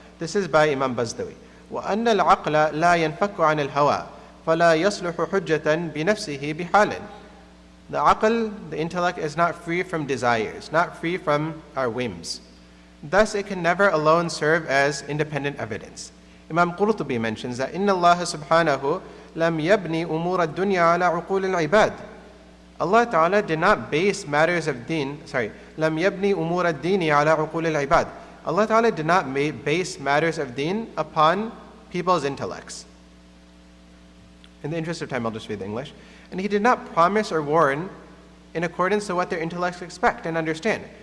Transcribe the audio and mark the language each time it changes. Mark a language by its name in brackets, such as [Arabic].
[English] This is by Imam Bazdawi. [Arabic] وَأَنَّ الْعَقْلَ لَا يَنْفَكُّ عَنِ الْهَوَى فَلَا يَصْلُحُ حُجَّةً بِنَفْسِهِ بِحَالٍ. [English] The aql, the intellect, is not free from desires, not free from our whims. Thus, it can never alone serve as independent evidence. Imam Qurtubi mentions that [Arabic] إِنَّ اللَّهَ سُبْحَانَهُ لَمْ يَبْنِي أُمُورَ الدُّنْيَا عَلَى عُقُولِ الْعِبَادِ. [English] Allah Ta'ala did not base matters of deen, [Arabic] لَمْ يَبْنِي أُمُورَ الدِّينِ عَلَى عُقُولِ الْعِبَادِ. [English] Allah Ta'ala did not base matters of deen upon people's intellects. In the interest of time, I'll just read the English. And He did not promise or warn in accordance to what their intellects expect and understand.